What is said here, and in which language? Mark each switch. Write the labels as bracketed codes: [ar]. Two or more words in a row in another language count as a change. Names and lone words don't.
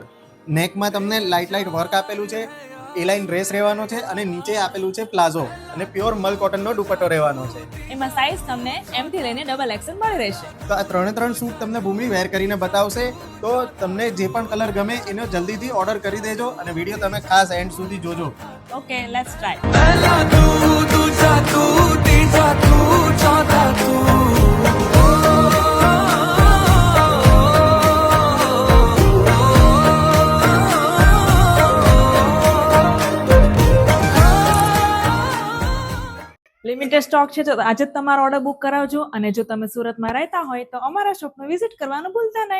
[gu] નેકમાં તમને [en] light work [gu] આપેલું છે, એ [en] line dress [gu] રહેવાનો છે અને નીચે આપેલું છે પ્લાઝો અને પ્યોર મલ કોટનનો દુપટ્ટો રહેવાનો છે. એમાં સાઈઝ તમને M થી લઈને [en] double XL [gu] મળી રહેશે. તો આ 3 સૂટ તમને ભૂમિ વેર કરીને બતાવશે. તો તમને જે પણ કલર ગમે એનો જલ્દીથી ઓર્ડર કરી દેજો અને વિડીયો તમે ખાસ એન્ડ સુધી જોજો. [en] Okay, let's try. [hi] पहला तू दूसरा तू तीसरा तू चौथा तू [en] limited stock [gu] છે, તો આજે જ તમારો [en] order book [gu] કરાવજો. અને જો તમે સુરતમાં રહેતા હોય તો અમારા શોપને વિઝિટ કરવાનું ભૂલતા નહીં.